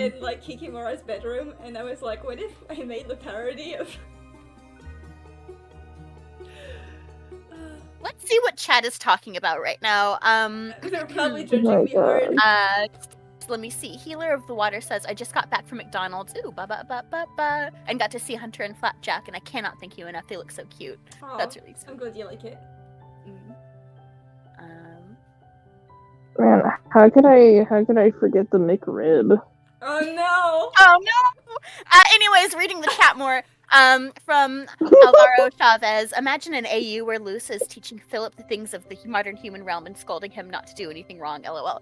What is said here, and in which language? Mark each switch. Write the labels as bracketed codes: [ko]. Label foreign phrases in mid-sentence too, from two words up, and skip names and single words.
[en] in, like, Kikimora's bedroom, and I was like, what if I made the parody of... Let's see what chat is talking about right now. They're probably judging me hard. Let me see. Healer of the Water says, I just got back from McDonald's. Ooh, ba-ba-ba-ba-ba. And got to see Hunter and Flapjack, and I cannot thank you enough. They look so cute. Aw, That's really sweet. I'm glad you like it. Man, how could I forget the McRib? Oh no! Oh no! Anyways, reading the chat more. From Alvaro Chavez, imagine an AU where Luz is teaching Philip the things of the modern human realm and scolding him not to do anything wrong, lol.